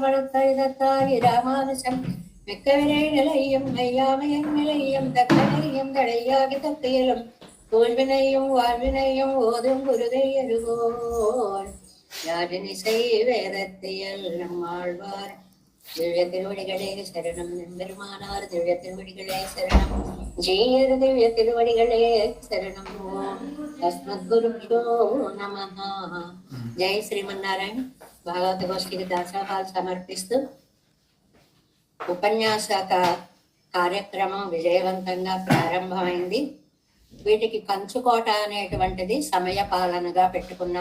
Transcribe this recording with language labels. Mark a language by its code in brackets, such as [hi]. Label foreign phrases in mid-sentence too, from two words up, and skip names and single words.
[ta] வளர்த்த இதத்தாய் ராமானுசம் மிக்க விரை நிலையும் மையாமையும் நிலையும் தக்கனையும் தடையாகி தப்பியலும் தோல்வினையும் வாழ்வினையும் ஓதும் குருதை அருகோன் யாழினிசை வேதத்தையல் நம்மாழ்வார் திவ்ய திருவடிகளே சரணம் எம்பெருமானார் திவ்ய திருவடிகளே சரணம் ஜீயர் திவ்ய திருவடிகளே சரணம் [sa] तस्मद् गुरुभ्यो नमः. [te] జై శ్రీమన్నారాయణ. భాగవత గోష్ఠికి దాసోహాలు సమర్పిస్తూ ఉపన్యాస కార్యక్రమం విజయవంతంగా ప్రారంభమైంది. వీటికి కంచుకోట అనేటువంటిది సమయ పాలనగా పెట్టుకున్నాం.